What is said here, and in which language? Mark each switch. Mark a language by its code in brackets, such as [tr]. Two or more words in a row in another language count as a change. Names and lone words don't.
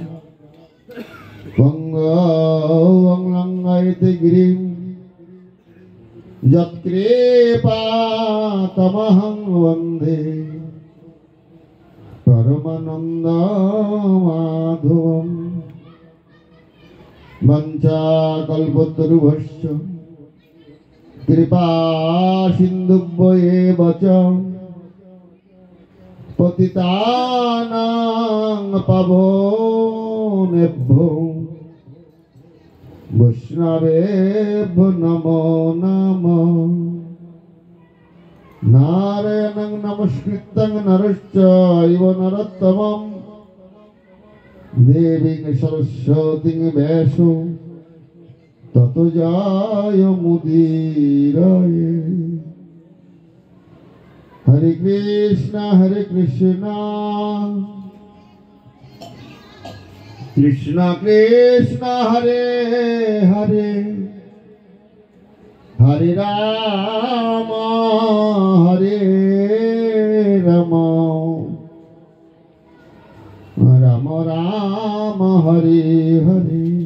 [sa] পঙ্গং লঙ্ঘয়তি গিরিম যৎকৃপাতমহং বন্দে পরমানন্দ মাধবম বঞ্চাকল্পতরুভ্যশ্চ কৃপা সিন্ধুভ্যেব চ পতিতানাং পাবনেভ্যো বৈষ্ণবেভ্যো নমো নমঃ নারায়ণং নমস্কৃত্যং নরশ্চৈব নরোত্তমং দেবীং সরস্বতীং ব্যাসো তত জয় মুদিরায়। হরে কৃষ্ণ কৃষ্ণ কৃষ্ণ হরে হরে, হরে রাম রাম, রাম রাম হরে হরে।